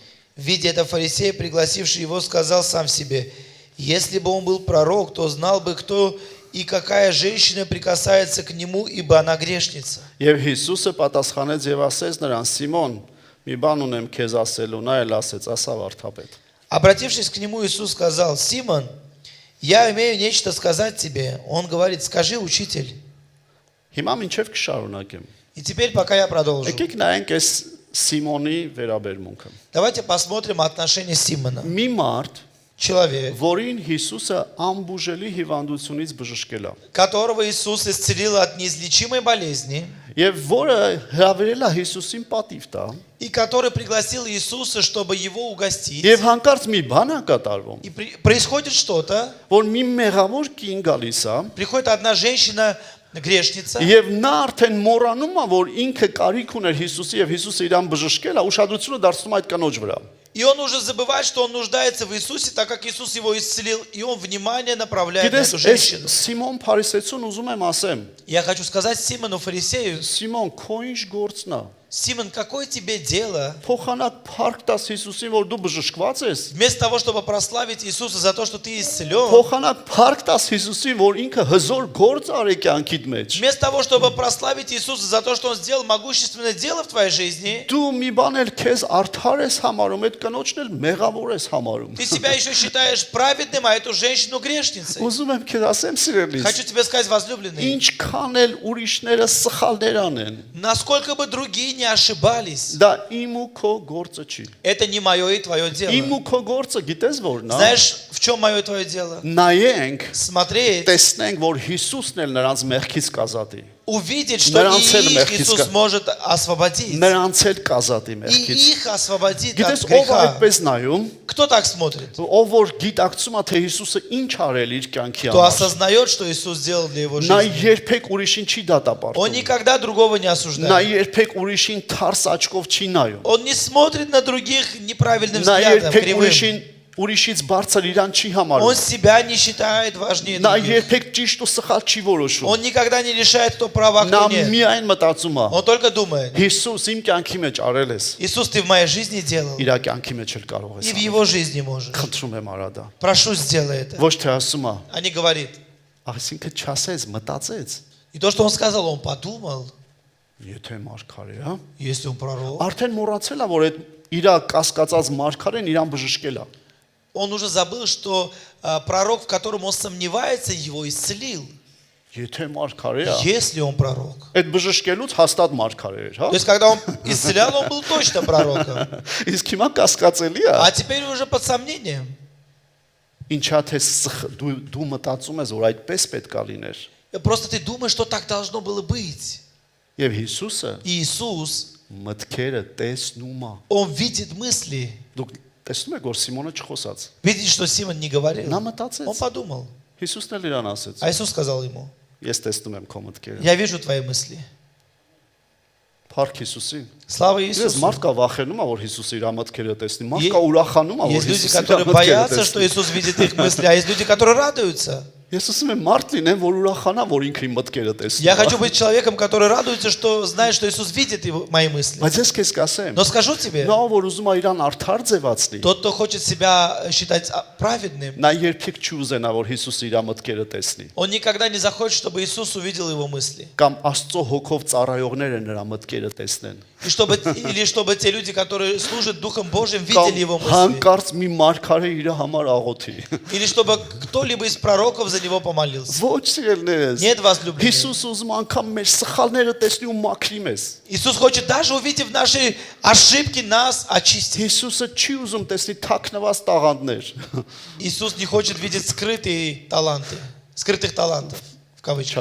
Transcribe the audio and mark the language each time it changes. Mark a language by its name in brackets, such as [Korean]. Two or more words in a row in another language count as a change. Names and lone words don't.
[Russian] Видя это, фарисей, пригласивший его, сказал сам себе: если бы он был пророк, то знал бы, кто и какая женщина прикасается к нему, ибо она грешница. [Armenian] Եվ Հիսուսը պատասխանեց եւ ասեց նրան. Սիմոն, մի բան ունեմ քեզ ասելու, նա էլ ասեց, ասա վարդապետ։ [Russian] Обратившись к нему, Иисус сказал: Симон, я имею нечто сказать тебе. Он говорит: скажи, учитель. [Armenian] Հիմա մինչև կշարունակեմ։ [Russian] И теперь, пока я продолжу, [Armenian] Եկեք նայենք այս Սիմոնի վերաբերմունքը։ [Russian] давайте посмотрим отношение Симона. [Armenian] Մի մարդ, [Russian] Человек, [Armenian] որին Հիսուսը անբուժելի հիվանդությունից բժշկել է, [Russian] которого Иисус исцелил от неизлечимой болезни, [Armenian] եւ որը հրավիրել է Հիսուսին պատիվ տա, [Russian] и который пригласил Иисуса, чтобы его угостить. [Armenian] եւ հանկարծ մի բան է կատարվում, [Russian] И происходит что-то, [Armenian] որ մի մեղավոր կին գալիս է, [Russian] приходит одна женщина, грешница, [Armenian] եւ նա արդեն մոռանում է, որ ինքը կարիք ուներ Հիսուսի եւ Հիսուսը իրան բժշկել է, ուշադրությունը դարձնում է այդ կանոջ վրա։ [Russian] и он уже забывает, что он нуждается в Иисусе, так как Иисус его исцелил, и он внимание направляет на [Armenian] Գիտես, [Russian] эту [Armenian] այս [Russian] женщину. [Armenian] Սիմոն Փարիսեցուն ուզում եմ ասեմ, [Russian] Я хочу сказать Симону фарисею: [Armenian] Սիմոն, քո ինչ գործն է։ [Russian] Симон, какое тебе дело? [Armenian] Փոխանակ փառք տաս Հիսուսին, որ դու բժշկված ես։ [Russian] Вместо того, чтобы прославить Иисуса за то, что ты исцелен, [Armenian] Փոխանակ փառք տաս Հիսուսին, որ ինքը հզոր գործ արի կյանքիդ մեջ։ [Russian] вместо того, чтобы прославить Иисуса за то, что Он сделал могущественное дело в твоей жизни, [Armenian] Դու մի բան էլ քեզ արդար ես համարում, այդ կնոջն էլ մեղավոր ես համարում։ [Russian] ты себя еще считаешь праведным, а эту женщину грешницей. [Armenian] Ուզում եմ քեզ ասեմ, սիրելիս, [Russian] Хочу тебе сказать, возлюбленный, [Armenian] ինչքան էլ ուրիշները սխալներ անեն, [Russian] насколько бы другие не ошибались, [Armenian] դա իմ ու քո գործը չի։ [Russian] это не мое и твое [Armenian] Իմ [Russian] дело. [Armenian] ու քո գործը գիտես որն է։ [Russian] Знаешь, в чем мое и твое дело? [Armenian] Նայենք, [Russian] Смотреть, [Armenian] տեսնենք, որ Հիսուսն էլ նրանց մեղքից կազատի։ [Russian] увидеть, что [Armenian] Նրանց [Russian] и [Armenian] էլ [Russian] их [Armenian] մեղքից [Russian] Иисус [Armenian] կա- [Russian] может освободить. [Armenian] Նրանց էլ կազատի [Russian] И [Armenian] մեղքից։ [Russian] их освободит от [Armenian] Գիտես ով [Russian] греха. [Armenian] այդպես նայում, [Russian] Кто так смотрит? [Armenian] ով որ գիտակցում է թե Հիսուսը ինչ արել իր կյանքի [Russian] Кто [Armenian] համար։ [Russian] осознает, что Иисус сделал для его [Armenian] Նա [Russian] жизни. [Armenian] երբեք ուրիշին չի [Russian] Он [Armenian] դատապարտում։ [Russian] никогда другого не [Armenian] Նա [Russian] осуждает. [Armenian] երբեք ուրիշին թարս աչքով չի նայում։ [Russian] Он не смотрит на других неправильным [Armenian] Նա [Russian] взглядом, [Armenian] երբեք [Russian] кривым. [Armenian] ուրիշին ուրիշից բարձր իրան չի [Russian] Он [Armenian] համարում։ [Russian] себя не считает важнее [Armenian] Նա [Russian] других. [Armenian] երբեք ճիշտ ու սխալ չի որոշում։ [Russian] Он никогда не решает, кто прав, а [Armenian] Նա [Russian] кто нет. [Armenian] միայն մտածում է. [Russian] Он только думает: [Armenian] Հիսուս իմ կյանքի մեջ արել ես, [Russian] Иисус, ты в моей жизни делал, [Armenian] իր կյանքի մեջ էլ կարող [Russian] и [Armenian] ես [Russian] в [Armenian] անել։ [Russian] его жизни можешь. [Armenian] Խնդրում եմ արա դա։ [Russian] Прошу, сделай это. [Armenian] Ոչ թե ասում է, [Russian] А не говорит. [Armenian] այսինքն չասես, մտածեց, [Russian] И то, что он сказал, он подумал, [Armenian] եթե մարգար է, հա։ [Russian] если он пророк. [Armenian] Արդեն մոռացել է, որ այդ իր կասկածած մարգարեն իրան բժշկել է։ [Russian] Он уже забыл, что пророк, в котором он сомневается, его исцелил. [Armenian] Եթե մարգար է, [Russian] Если он пророк. [Armenian] այդ բժշկելուց հաստատ մարգար էր, հա։ [Russian] То есть, когда он исцелял, он был точно пророком. [Armenian] Իսկ հիմա կասկածելի է։ [Russian] А теперь уже под сомнением. [Armenian] Ինչա թե դու մտածում ես, որ այդպես պետք է լիներ։ [Russian] Просто ты думаешь, что так должно было быть. [Armenian] Եվ Հիսուսը [Russian] И Иисус, [Armenian] մտքերը տեսնում է։ [Russian] он видит мысли. [Armenian] Դուք տեսնում եք, որ Սիմոնը չխոսաց։ [Russian] Видит, что Симон не говорил. [Armenian] Նա [Russian] Он [Armenian] մտածեց։ [Russian] подумал. [Armenian] Հիսուսն էլ իրան ասեց. [Russian] А Иисус сказал ему: [Armenian] Ես տեսնում եմ քո մտքերը։ [Russian] я вижу твои мысли. [Armenian] Փառք Հիսուսին։ [Russian] Слава [Armenian] Ես [Russian] Иисусу. [Armenian] մարդ կա վախենում է, որ Հիսուսը իր մտքերը տեսնի։ Մարդ կա ուրախանում է, որ [Russian] Есть люди, [Armenian] Հիսուսը իր [Russian] которые [Armenian] մտքերը [Russian] боятся, что [Armenian] տեսնի։ [Russian] Иисус видит их мысли, а есть люди, которые радуются. [Armenian] Ես ասում եմ, մարդ լինեմ, որ ուրախանա, որ ինքը իմ мտքերը տեսնի։ [Russian] Я хочу быть человеком, который радуется, что знает, что Иисус видит мои мысли. [Armenian] Բայց ես քեզ կասեմ, [Russian] Но скажу тебе, [Armenian] նա որ ուզում է իրան արդար ձևացնի, [Russian] тот, кто хочет себя считать праведным, [Armenian] նա երբեք չի ուզենա, որ Հիսուսը իր մտքերը տեսնի։ [Russian] он никогда не захочет, чтобы Иисус увидел его мысли. [Armenian] Կամ Աստծո հոգով ծառայողները нրա մտքերը տեսնեն։ [Russian] Или чтобы те люди, которые служат Духом Божьим, [Armenian] Կամ [Russian] видели его мысли. [Armenian] հանկարծ մի մարգարե իր համար աղոթի։ [Russian] Или чтобы кто-либо из пророков за него помолился. [Armenian] Ոչ սիրելիներս։ [Russian] Нет, возлюбленные. [Armenian] Հիսուս ուզում է անգամ մեր սխալները տեսնի ու մաքրի մեզ։ [Russian] Иисус хочет, даже увидев наши ошибки, нас очистить. [Armenian] Հիսուսը չի ուզում տեսնի թաքնված տաղանդներ։ [Russian] Иисус не хочет видеть скрытых талантов, в кавычках.